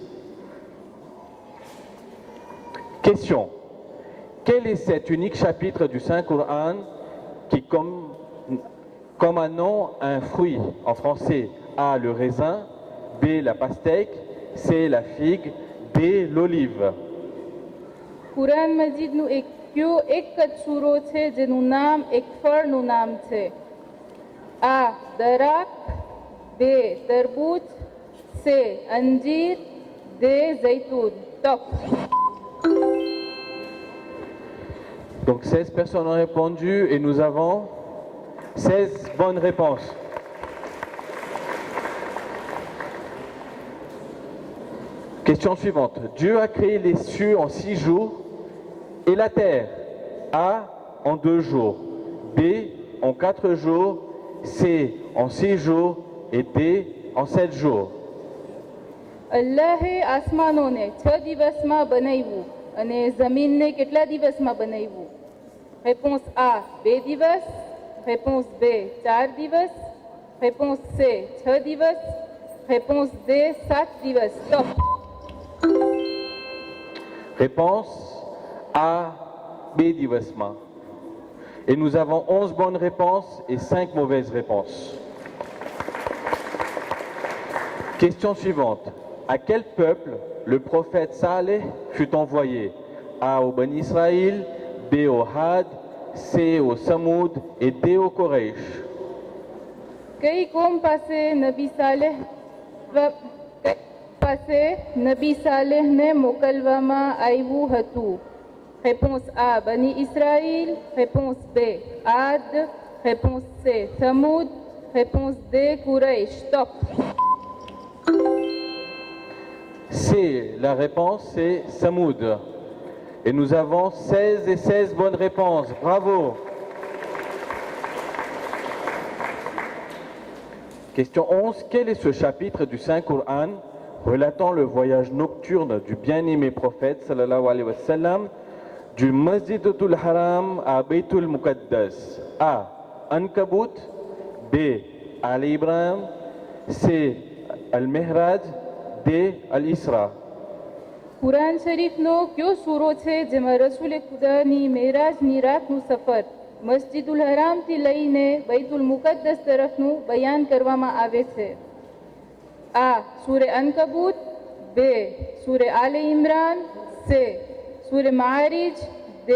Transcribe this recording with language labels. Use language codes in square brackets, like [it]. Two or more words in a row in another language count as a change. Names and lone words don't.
[fr] Question. Quel est cet unique chapitre du Saint-Coran qui, comme un nom, a un fruit en français? A, le raisin, B, la pastèque, C, la figue, D, l'olive. [gu] કુરાન મજીદનું એક જ સૂરો છે જેનું નામ એક ફળનું નામ છે. આ દરાક, બે તરબૂચ, સે અંજીર, દે ઝૈતૂન. ટફ. [fr] Donc 16 personnes ont répondu et nous avons 16 bonnes réponses. Question suivante. Dieu a créé les cieux en 6 jours et la terre. A, en 2 jours. B, en 4 jours. C, en 6 jours. Et D, en 7 jours. [gu] અલ્લાહે આસમાનોને 6 દિવસમાં બનાવ્યું અને જમીનને કેટલા દિવસમાં બનાવ્યું? રેપોન્સ આ 2 દિવસ, રેપોન્સ B 4 દિવસ, રેપોન્સ C 6 દિવસ, રેપોન્સ D 7 દિવસ. [fr] Stop. Réponse A, B divasma. Et nous avons 11 bonnes réponses et 5 mauvaises réponses. Question suivante. À quel peuple le prophète Saleh fut envoyé? A, au Ben Israël, B, au Had, C, au Samoud et D, au Quraysh. [gu] કઈ કોમ પાસે નબી સાલેહને મોકલવામાં આવ્યું હતું? રેપોન્સ A, બની ઇસ્રાઈલ, રેપોન્સ B, આદ, રેપોન્સ C, સમૂદ, રેપોન્સ D, કુરૈશ. [fr] Stop. C, la réponse c'est Samoud. Et nous avons 16 et 16 bonnes réponses. Bravo. Question 11. Quel est ce chapitre du Saint-Coran relatant le voyage nocturne du bien-aimé prophète [ar] صلى الله عليه وسلم [fr] du Masjidul Haram à Baytul Muqaddas. A. Ankabut. B. Ali Ibrahim. C. Al-Mihraj. D. Al-Isra. [gu] કુરાન શરીફનો કયો સૂરો છે જેમાં રસૂલે ખુદાની મેરાજની રાતનું સફર મસ્જિદુલ હરામથી લઈને બૈતુલ મુકદ્દસ તરફનું બયાન કરવામાં આવે છે? આ. સૂરે અનકબૂત. બે. સૂરે આલે ઇમરાન. સે. સૂરે મારિજ. દે.